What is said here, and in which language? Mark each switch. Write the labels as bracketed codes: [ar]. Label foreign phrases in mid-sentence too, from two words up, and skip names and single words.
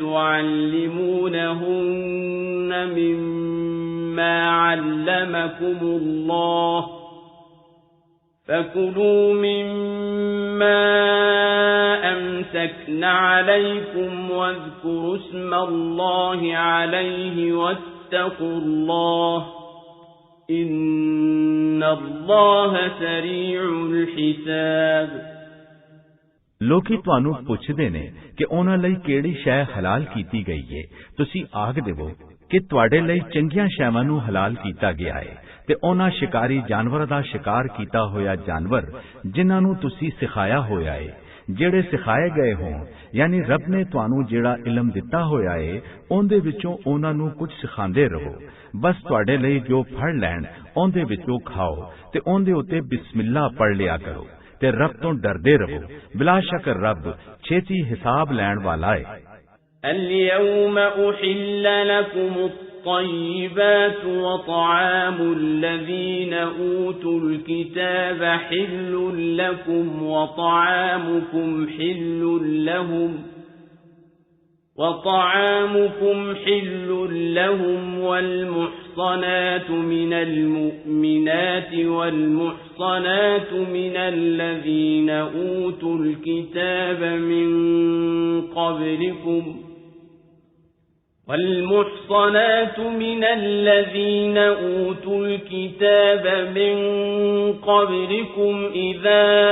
[ar] تعلمونهن مما علمكم الله فكلوا مما أمسكن عليكم واذكروا اسم الله عليه واتقوا الله إن الله سريع الحساب. [pa] ਲੋਕੀ ਤੁਹਾਨੂੰ ਪੁੱਛਦੇ ਨੇ ਕਿ ਉਹਨਾਂ ਲਈ ਕਿਹੜੀ ਸ਼ੈ ਹਲਾਲ ਕੀਤੀ ਗਈ ਹੈ। ਤੁਸੀਂ ਆਖ ਦੇਵੋ ਕਿ ਤੁਹਾਡੇ ਲਈ ਚੰਗੀਆਂ ਸ਼ੈਵਾਂ ਨੂੰ ਹਲਾਲ ਕੀਤਾ ਗਿਆ ਹੈ ਤੇ ਉਹਨਾਂ ਸ਼ਿਕਾਰੀ ਜਾਨਵਰਾਂ ਦਾ ਸ਼ਿਕਾਰ ਕੀਤਾ ਹੋਇਆ ਜਾਨਵਰ ਜਿਨ੍ਹਾਂ ਨੂੰ ਤੁਸੀਂ ਸਿਖਾਇਆ ਹੋਇਆ ਹੈ, ਜਿਹੜੇ ਸਿਖਾਏ ਗਏ ਹੋਣ, ਯਾਨੀ ਰੱਬ ਨੇ ਤੁਹਾਨੂੰ ਜਿਹੜਾ ਇਲਮ ਦਿੱਤਾ ਹੋਇਆ ਹੈ ਉਹਦੇ ਵਿੱਚੋਂ ਉਹਨਾਂ ਨੂੰ ਕੁਝ ਸਿਖਾਉਂਦੇ ਰਹੋ। ਬਸ ਤੁਹਾਡੇ ਲਈ ਜੋ ਫੜ ਲੈਣ ਉਹਦੇ ਵਿੱਚੋਂ ਖਾਓ ਤੇ ਉਹਦੇ ਉੱਤੇ ਬਿਸਮਿਲ੍ਲਾ ਪੜ੍ਹ ਲਿਆ ਕਰੋ ਤੇ ਰੱਬ ਤੋਂ ਡਰਦੇ ਰਹੋ। ਬਿਲਾ ਸ਼ੱਕ ਰੱਬ ਛੇਤੀ ਹਿਸਾਬ ਲੈਣ ਵਾਲਾ ਹੈ। [ar] اليوم أحل لكم الطيبات وطعام الذين أوتوا الكتاب حل لكم وطعامكم حل لهم والمحصنات من المؤمنات والمحصنات من الذين أوتوا الكتاب من قبلكم والمحصنات من الذين أوتوا الكتاب من قبلكم إذا